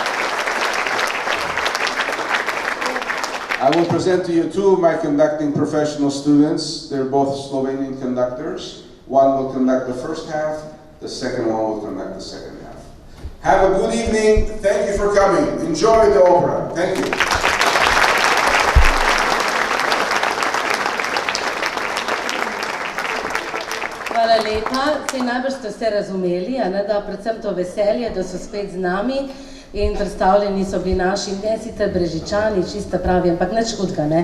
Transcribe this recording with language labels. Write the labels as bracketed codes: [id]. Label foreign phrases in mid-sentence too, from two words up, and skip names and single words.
[en] I will present to you two of my conducting professional students. They're both Slovenian conductors. One will conduct the first half. The second one will conduct the second half. Have a good evening. Thank you for coming. Enjoy the opera. Thank you. [sl] Hvala lepa. Saj najbrž ste vse razumeli, da predvsem to veselje, da so spet z nami in predstavljeni so bili naši, ne sicer Brežičani, čisto pravi, ampak nič hudega, ne?